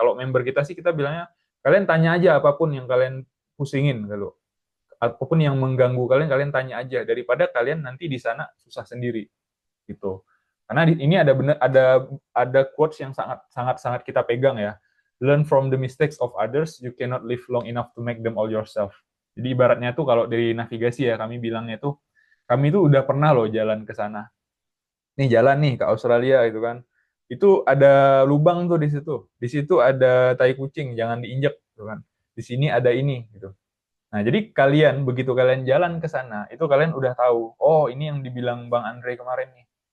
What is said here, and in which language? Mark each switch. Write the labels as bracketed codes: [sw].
[id] Kalau member kita sih kita bilangnya kalian tanya aja apapun yang kalian pusingin kalau apapun yang mengganggu kalian kalian tanya aja daripada kalian nanti di sana susah sendiri gitu. Karena ini ada benar ada quotes yang sangat sangat sangat kita pegang ya. [en] Learn from the mistakes of others, you cannot live long enough to make them all yourself. [id] Jadi ibaratnya tuh kalau dari navigasi ya kami bilangnya tuh kami tuh udah pernah loh jalan ke sana. Nih jalan nih ke Australia gitu kan. Itu ada lubang tuh di situ. Di situ ada tai kucing, jangan diinjek gitu kan. Di sini ada ini gitu. Nah, jadi kalian begitu kalian jalan ke sana, itu kalian udah tahu, oh ini yang dibilang Bang Andre kemarin nih.